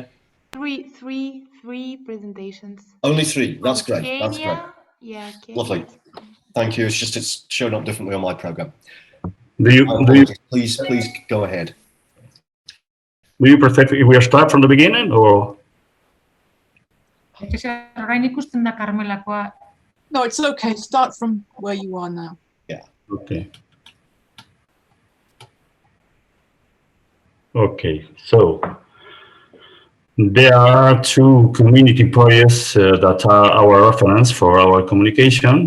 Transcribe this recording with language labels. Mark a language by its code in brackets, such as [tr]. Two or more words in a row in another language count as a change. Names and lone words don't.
[en] Three presentations. Only 3. That's From great. That's great. Kenya. Yeah, Kenya. Lovely. Thank you. It's showing up differently on my program. Do you Please go ahead. prefer if we start from the beginning or? [eu] Orain ikusten da Karmelakoa. [en] No, it's okay. Start from where you are now. Okay. Okay, so there are 2 community projects that are our reference for our communication.